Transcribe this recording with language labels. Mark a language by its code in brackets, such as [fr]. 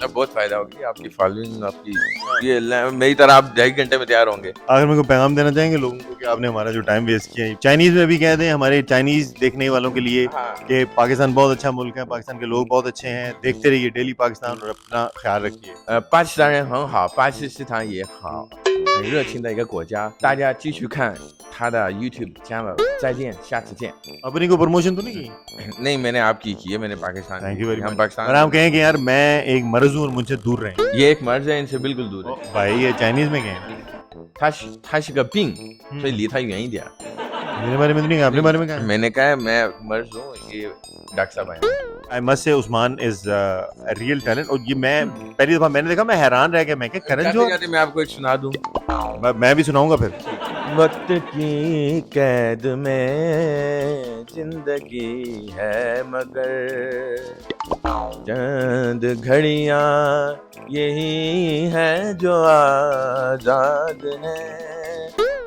[hi] अब बहुत फायदा होगी, आपकी फॉलोइंग, आपकी ये मेरी तरह आप 2.5 घंटे में तैयार होंगे। आखिर में कोई पैगाम देना चाहेंगे लोगों को कि आपने हमारा जो टाइम वेस्ट किया है? चाइनीज में भी कह दें हमारे चाइनीज देखने वालों के लिए कि पाकिस्तान बहुत अच्छा मुल्क है, पाकिस्तान के लोग बहुत अच्छे हैं, देखते रहिए डेली पाकिस्तान और अपना ख्याल रखिए। [zh] 巴基斯坦人很好，巴基斯坦也好，很热情的一个国家。大家继续看他的 YouTube channel，再见，下次见。 [hi] अपनी को प्रमोशन तो नहीं की? नहीं, मैंने आपकी की है, मैंने पाकिस्तान। [en] thank you very [hi] हम [en] Much. [hi] पाकिस्तान। और आप कहें कि यार मैं एक मर्ज हूँ और मुझसे दूर रहें। ये एक मर्ज है, इनसे बिल्कुल दूर है। भाई ये चाइनीज में कहें। [zh] 他是个病，所以离他远一点。 [hi] मेरे बारे में तो नहीं कहा, अपने बारे में कहा? मैंने कहा है, मैं मर्ज हूँ, ये डॉक्टर साहब आए। [en] I must say Usman is real talent. [hi] और ये मैं पहली दफा मैंने देखा, मैं हैरान रह गया। मैं क्या करण जाते जौहर? जाते मैं आपको एक सुना दूं। मैं भी सुनाऊंगा फिर। वक्त की कैद में जिंदगी है मगर चंद घड़ियां यही है जो आजाद है।